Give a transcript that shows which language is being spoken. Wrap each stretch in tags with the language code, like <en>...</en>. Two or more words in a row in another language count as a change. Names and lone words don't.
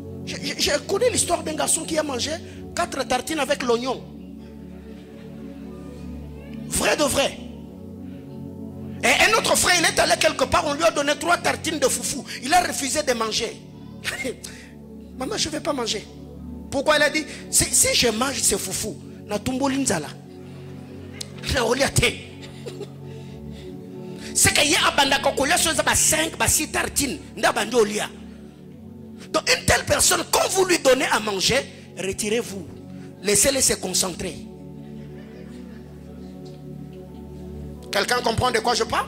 <fr>Je connais l'histoire d'un garçon qui a mangé 4 tartines avec l'oignon. Vrai de vrai. Et un autre frère, il est allé quelque part, on lui a donné 3 tartines de foufou. Il a refusé de manger. Maman, je ne vais pas manger. Pourquoi? Elle a dit, si je mange ce foufou,</fr> <ln>na tumbo linzala.</ln> <fr>C'est qu'il y a abandonné 5, 6 tartines. Donc une telle personne, quand vous lui donnez à manger, retirez-vous. Laissez-le se concentrer. Quelqu'un comprend de quoi je parle?</fr>